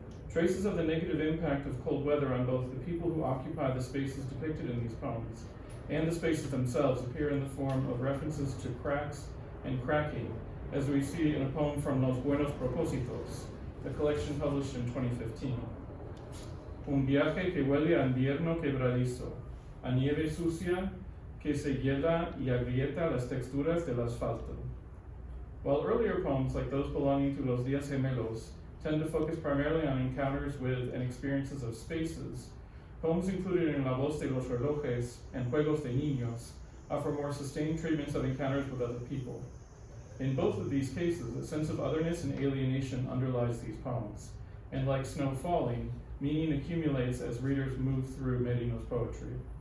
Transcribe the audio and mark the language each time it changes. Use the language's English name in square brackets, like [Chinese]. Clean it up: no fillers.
[English] Traces of the negative impact of cold weather on both the people who occupy the spaces depicted in these poems and the spaces themselves appear in the form of references to cracks and cracking, as we see in a poem from Los Buenos Propósitos, a collection published in 2015. [Spanish] Un viaje que huele a invierno quebradizo, a nieve sucia que se hiela y agrieta las texturas del asfalto. [English] While earlier poems, like those belonging to Los Días Gemelos, tend to focus primarily on encounters with and experiences of spaces, poems included in La Voz de los Relojes and Juegos de Niños offer more sustained treatments of encounters with other people. In both of these cases, a sense of otherness and alienation underlies these poems, and like snow falling, meaning accumulates as readers move through Merino's poetry.